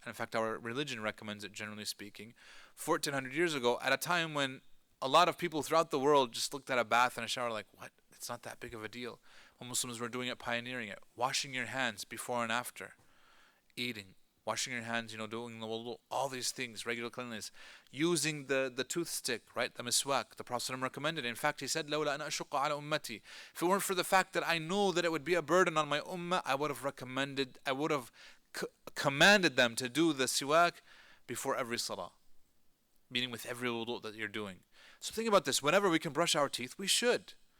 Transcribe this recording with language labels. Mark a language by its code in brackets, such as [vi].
[en] And in fact, our religion recommends it, generally speaking. 1400 years ago, at a time when a lot of people throughout the world just looked at a bath and a shower like, what? It's not that big of a deal. When Muslims were doing it, pioneering it. Washing your hands before and after. Eating. Washing your hands, doing the wudu, all these things, regular cleanliness. Using the toothstick, right, the miswak, the Prophet ﷺ recommended it. In fact, he said, [ar] لَوْلَا أَنَا أَشُقَّ عَلَى أُمَّتِي. [en] If it weren't for the fact that I know that it would be a burden on my ummah, I would have commanded them to do the siwak before every salah. Meaning with every wudu that you're doing. So think about this. Whenever we can brush our teeth, we should.